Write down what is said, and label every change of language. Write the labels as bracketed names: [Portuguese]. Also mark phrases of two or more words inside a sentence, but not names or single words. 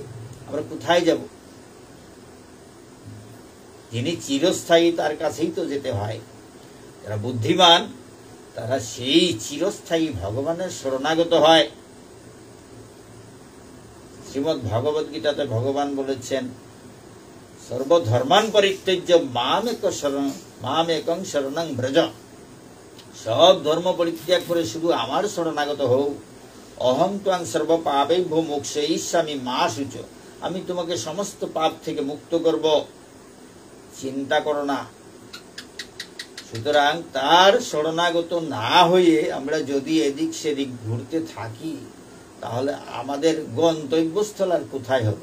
[Bangla] আমরা কোথায় যাব? যিনি চিরস্থায়ী, তার কাছেই তো যেতে হয়। যারা বুদ্ধিমান, তারা সেই চিরস্থায়ী ভগবানের শরণাগত হয়। শ্রীমদ্ ভগবদ গীতাতে ভগবান বলেছেন, [Sanskrit] সর্বধর্মান পরিত্যজ্য মাম একং শরণং ব্রজ। [Bangla] সব ধর্ম পরিত্যাগ করে শুধু আমার শরণাগত হও। [Sanskrit] অহং ত্বং সর্ব পাপেভ্যো মোক্ষয়িষ্যামি মা শুচ। [Bangla] আমি তোমাকে সমস্ত পাপ থেকে মুক্ত করব, চিন্তা করো না। সুতরাং তার শরণাগত না হয়ে আমরা যদি এদিক সেদিক ঘুরতে থাকি, তাহলে আমাদের গন্তব্যস্থল আর কোথায় হবে?